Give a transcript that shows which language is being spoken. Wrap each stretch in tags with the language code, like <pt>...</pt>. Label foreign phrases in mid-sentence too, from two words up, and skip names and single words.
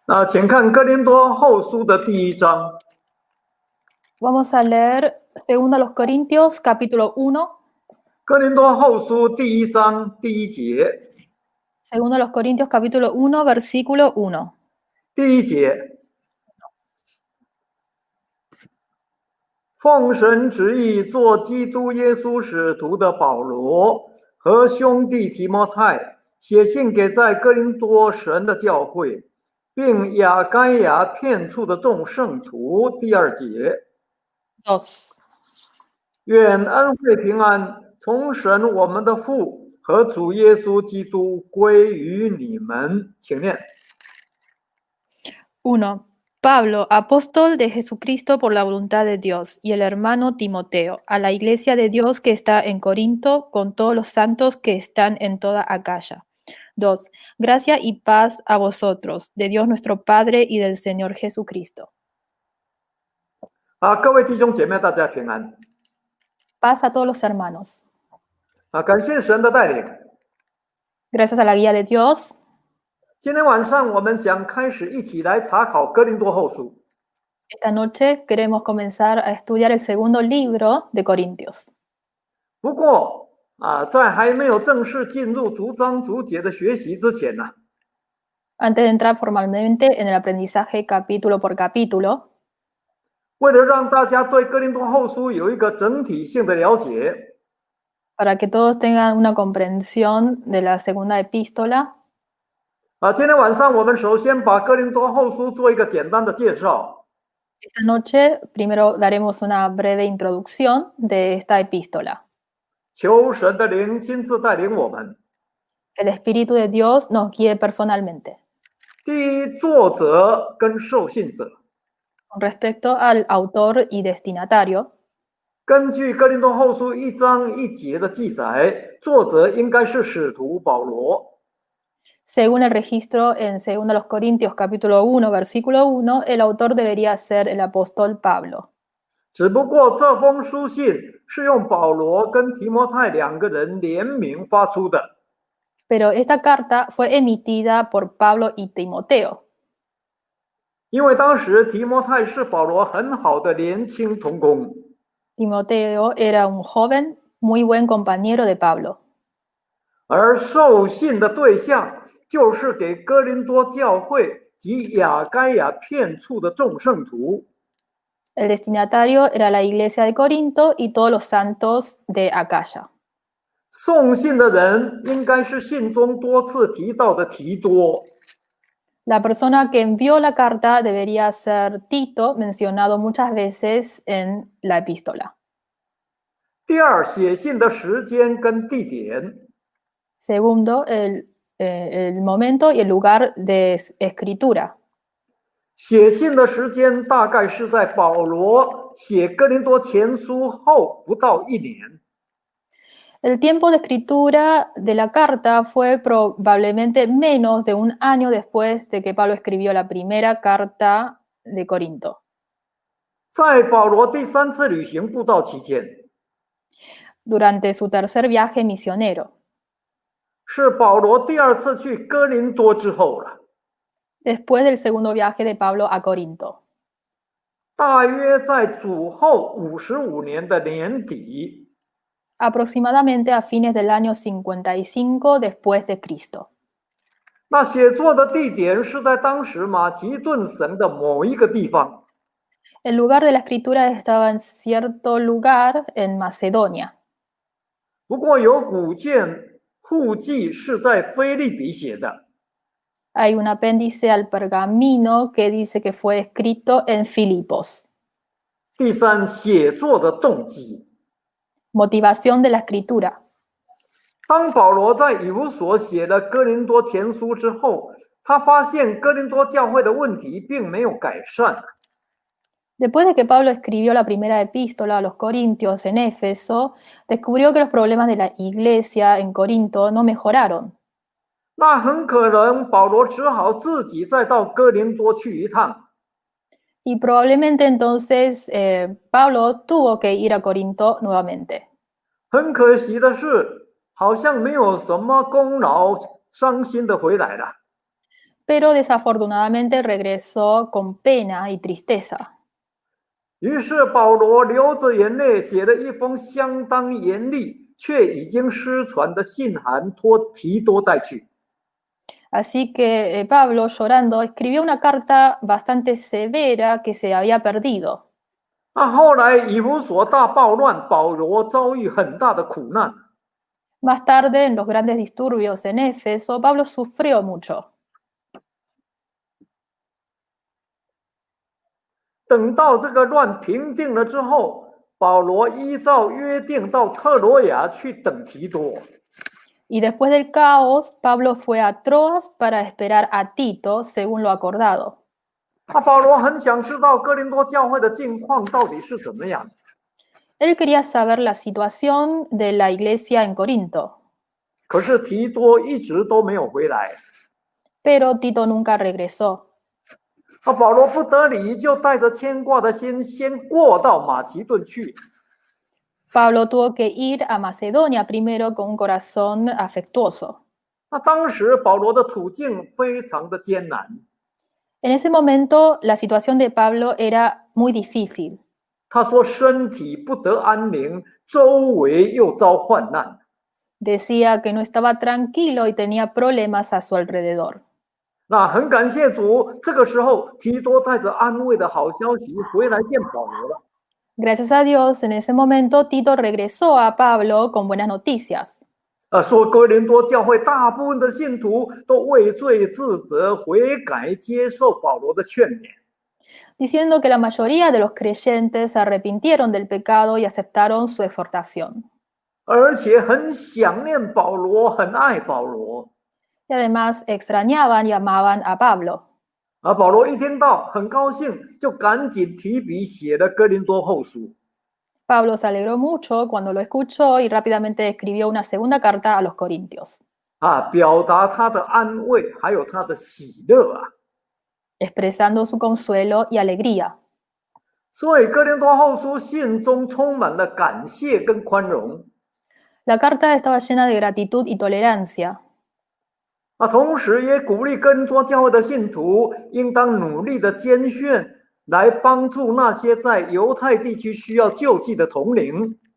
<zh>请看哥林多后书的第1章。</zh> <es>Vamos a leer 2 Corintios capítulo 1.</es> <zh>哥林多后书第1章第1节。</zh> <es>2 Corintios capítulo 1 versículo 1.</es> <zh>第1节，奉神旨意做基督耶稣使徒的保罗和兄弟提摩太，写信给在哥林多神的教会，并亚该亚遍处的众圣徒。第2节， 2. 愿恩惠平安从神我们的父和主耶稣基督归于你们。请念。</zh> <es>1. Pablo, apóstol de Jesucristo por la voluntad de Dios, y el hermano Timoteo, a la iglesia de Dios que está en Corinto, con todos los santos que están en toda Acaya. 2. Gracia y paz a vosotros, de Dios nuestro Padre y del Señor Jesucristo.</es> <zh>各位弟兄姐妹，大家平安。</zh> <es>Paz a todos los hermanos.</es> <zh>感谢神的带领。</zh> <es>Gracias a la guía de Dios.</es> <zh>今天晚上我们想开始一起来查考哥林多后书。</zh> <es>Esta noche queremos comenzar a estudiar el segundo libro de Corintios.</es> <zh>不过在还没有正式进入逐章逐节的学习之前呢，</zh> <es>Antes de entrar formalmente en el aprendizaje capítulo por capítulo,</es> <zh>为了让大家对哥林多后书有一个整体性的了解，</zh> <es>para que todos tengan una comprensión de la segunda epístola,</es> <zh>今天晚上我们首先把哥林多后书做一个简单的介绍。</zh> <es>esta noche primero daremos una breve introducción de esta epístola.</es> <zh>求神的灵亲自带领我们。</zh> <es>Que el Espíritu de Dios nos guíe personalmente.</es> <zh>第一，作者跟受信者。</zh> <es>Con respecto al autor y destinatario,</es> <zh>根据哥林多后书1章1节的记载，作者应该是使徒保罗。</zh> <es>según el registro en 2 Corintios capítulo 1 versículo 1, el autor debería ser el apóstol Pablo.</es> <zh>只不过这封书信是用保罗跟提摩太2个人联名发出的。</zh> <es>Pero esta carta fue emitida por Pablo y Timoteo.</es> <zh>因为当时提摩太是保罗很好的年轻同工，</zh> <es>Timoteo era un joven muy buen compañero de Pablo.</es> <zh>而受信的对象就是给哥林多教会及亚该亚遍处的众圣徒。</zh> <es>El destinatario era la iglesia de Corinto y todos los santos de Acaya.</es> <zh>送信的人应该是信中多次提到的提多。</zh> <es>La persona que envió la carta debería ser Tito, mencionado muchas veces en la epístola.</es> <zh>第二，写信的时间跟地点。</zh> <es>Segundo, el momento y el lugar de escritura.</es> <zh>写信的时间大概是在保罗写哥林多前书后不到1年。</zh> <es>El tiempo de escritura de la carta fue probablemente menos de un año después de que Pablo escribió la primera carta de Corinto.</es> <zh>在保罗第3次旅行布道期间，</zh> <es>Durante su tercer viaje misionero.</es> <zh>是保罗第2次去哥林多之后了。</zh> <es>Después del segundo viaje de Pablo a Corinto.</es> <zh>大约在主后55年的年底，</zh> <es>Aproximadamente a fines del año 55 después de Cristo.</es> <zh>那写作的地点是在当时马其顿省的某一个地方。</zh> <es>El lugar de la escritura estaba en cierto lugar en Macedonia.</es> <zh>不过有古卷附记是在腓立比写的。</zh> <es>Hay un apéndice al pergamino que dice que fue escrito en Filipos.</es> <zh>第三，写作的动机。</zh> <es>Motivación de la escritura.</es> <zh>当保罗在以弗所写了哥林多前书之后，他发现哥林多教会的问题并没有改善。</zh> <es>Después de que Pablo escribió la primera epístola a los Corintios en Éfeso, descubrió que los problemas de la iglesia en Corinto no mejoraron.</es> <zh>那很可能保罗只好自己再到哥林多去一趟。</zh> <es>Y probablemente entonces Pablo tuvo que ir a Corinto nuevamente.</es> <zh>很可惜的是，好像没有什么功劳，伤心的回来了。</zh> <es>pero desafortunadamente regresó con pena y tristeza.</es> <zh>于是保罗流着眼泪写了一封相当严厉却已经失传的信函，托提多带去。</zh> <es>Así que Pablo, llorando, escribió una carta bastante severa que se había perdido.</es> <zh>后来以弗所大暴乱，保罗遭遇很大的苦难。</zh> <es>Más tarde, en los grandes disturbios en Éfeso, Pablo sufrió mucho.</es> <zh>等到这个乱平定了之后，保罗依照约定到特罗亚去等提多。</zh> <es>Y después del caos, Pablo fue a Troas para esperar a Tito, según lo acordado.</es> <zh>保罗很想知道哥林多教会的境况到底是怎么样。</zh> <es>Él quería saber la situación de la iglesia en Corinto,</es> <zh>可是提多一直都没有回来。</zh> <es>pero Tito nunca regresó.</es> <zh>保罗不得已就带着牵挂的心，先过到马其顿去。</zh> <es>Pablo tuvo que ir a Macedonia primero con un corazón afectuoso.</es> <zh>当时保罗的处境非常的艰难。</zh> <es>En ese momento, la situación de Pablo era muy difícil.</es> <zh>他说身体不得安宁，周围又遭患难。</zh> <es>Decía que no estaba tranquilo y tenía problemas a su alrededor.</es> <zh>那很感谢主，这个时候提多带着安慰的好消息回来见保罗了。</zh> <es>Gracias a Dios, en ese momento Tito regresó a Pablo con buenas noticias.</es> <zh>说哥林多教会大部分的信徒都畏罪自责，悔改接受保罗的劝勉。</zh> <es>Diciendo que la mayoría de los creyentes se arrepintieron del pecado y aceptaron su exhortación.</es> <zh>而且很想念保罗，很爱保罗。</zh> <es>Y además extrañaban y amaban a Pablo.</es> <zh>保罗一听到很高兴，就赶紧提笔写了哥林多后书。</zh> <es>Pablo se alegró mucho cuando lo escuchó y rápidamente escribió una segunda carta a los Corintios.</es> <zh>表达他的安慰，还有他的喜乐啊。</zh> <es>expresando su consuelo y alegría.</es> <zh>所以哥林多后书信中充满了感谢跟宽容。</zh> <es>La carta estaba llena de gratitud y tolerancia.</es> <zh>同时也鼓励哥林多教会的信徒应当努力的捐献，来帮助那些在犹太地区需要救济的同龄。</zh>